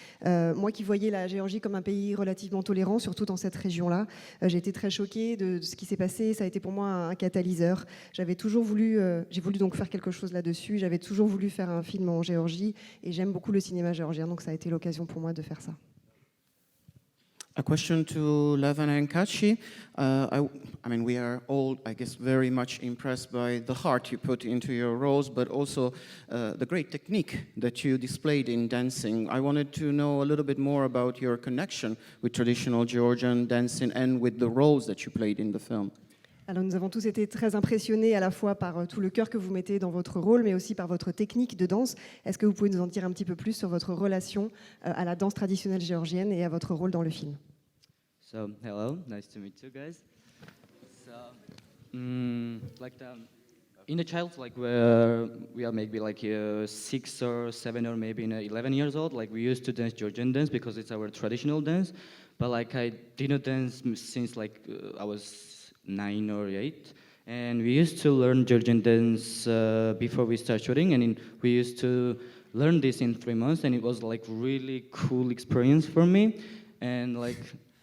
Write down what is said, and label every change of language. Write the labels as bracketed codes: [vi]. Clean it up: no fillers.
[fr] Moi qui voyais la Géorgie comme un pays relativement tolérant, surtout dans cette région-là, j'ai été très choquée de ce qui s'est passé. Ça a été pour moi un catalyseur. J'ai voulu donc faire quelque chose là-dessus. J'avais toujours voulu faire un film en Géorgie et j'aime beaucoup le cinéma géorgien, donc ça a été l'occasion pour moi de faire ça. [en] A question to Levan and Kachi. I mean, we are all, I guess, very much impressed by the heart you put into your roles, but also the great technique that you displayed in dancing. I wanted to know a little bit more about your connection with traditional Georgian dancing and with the roles that you played in the film. [fr] Alors nous avons tous été très impressionnés à la fois par tout le cœur que vous mettez dans votre rôle, mais aussi par votre technique de danse. Est-ce que vous pouvez nous en dire un petit peu plus sur votre relation à la danse traditionnelle géorgienne et à votre rôle dans le film? [en] So, hello, nice to meet you guys. So, in the child, like we are maybe like 6 or 7 or maybe 11 years old. Like we used to dance Georgian dance because it's our traditional dance. But like I didn't dance since like I was 9 or 8, and we used to learn Georgian dance before we start shooting, and we used to learn this in 3 months, and it was like really cool experience for me, and like.